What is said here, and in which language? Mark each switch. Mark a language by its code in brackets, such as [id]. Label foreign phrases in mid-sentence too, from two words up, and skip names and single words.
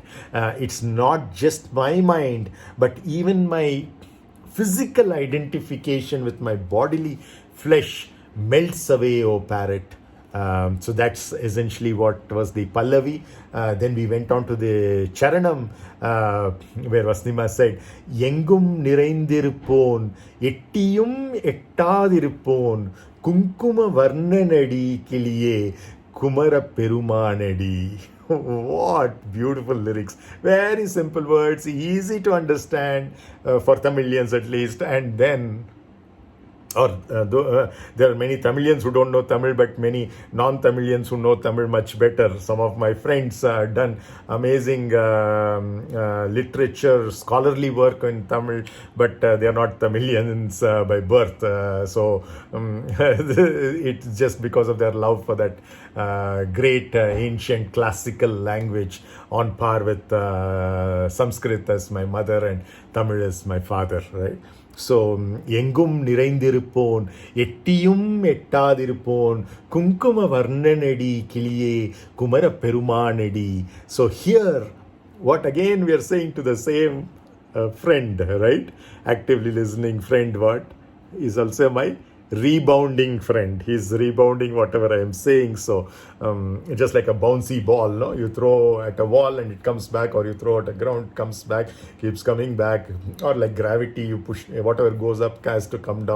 [en] It's not just my mind, but even my physical identification with my bodily flesh melts away, oh parrot. So that's essentially what was the Pallavi. Then we went on to the Charanam, where VasanthiMā said, [ta] எங்கும் நிறைந்திருப்போன், எட்டியும் எட்டாதிருப்போன், குங்கும வர்ணனடி கிளியே, குமர பெருமானடி. [en] What beautiful lyrics. Very simple words, easy to understand for Tamilians at least. And then There are many Tamilians who don't know Tamil, but many non-Tamilians who know Tamil much better. Some of my friends done amazing literature, scholarly work in Tamil, but they are not Tamilians by birth. It's just because of their love for that great ancient classical language, on par with Sanskrit as my mother and Tamil as my father, right? [ta] ஸோ எங்கும் நிறைந்திருப்போன் எட்டியும் எட்டாதிருப்போன் குங்கும வர்ணனடி கிளியே குமர பெருமானடி. [en] So here what again we are saying to the same friend, right? Actively listening friend, what is also my rebounding friend. He's rebounding whatever I am saying. So just like a bouncy ball, no, you throw at a wall and it comes back, or you throw at a ground, comes back, keeps coming back, or like gravity, you push whatever goes up has to come down.